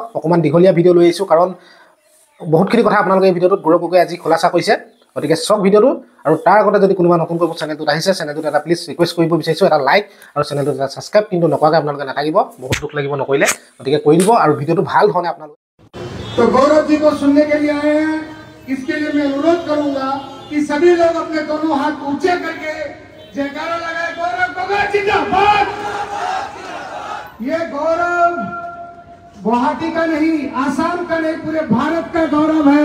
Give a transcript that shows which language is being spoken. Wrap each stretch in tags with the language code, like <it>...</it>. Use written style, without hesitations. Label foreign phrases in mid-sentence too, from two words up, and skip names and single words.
<as>অকণমান দীঘলীয়া ভিডিঅ' লৈ আহিছোঁ কাৰণ বহুতখিনি কথা আপোনালোকে এই ভিডিঅ'টোত গৌৰৱ গগৈ আজি খোলাচা কৰিছে। গতিকে চাওক ভিডিঅ'টো। আৰু তাৰ আগতে যদি কোনোবা নতুনকৈ মোৰ চেনেলটোত আহিছে, চেনেলটোত এটা প্লিজ ৰিকুৱেষ্ট কৰিব বিচাৰিছোঁ, এটা লাইক আৰু চেনেলটোত এটা ছাবস্ক্ৰাইব কিন্তু নকৰাকৈ আপোনালোকে নাথাকিব, বহুত দুখ লাগিব নকৰিলে। গতিকে কৰি দিব আৰু ভিডিঅ'টো ভাল ধৰণে আপোনালোকে।</as> <hi>तो गौरव जी को सुनने के लिए आए हैं। इसके लिए मैं अनुरोध करूंगा कि सभी लोग अपने दोनों हाथ ऊंचे करके जयकारा लगाए, गौरव गगৈ जिंदाबाद। ये गौरव गुवाहाटी का नहीं, आसाम का नहीं, पूरे भारत का गौरव है।</hi>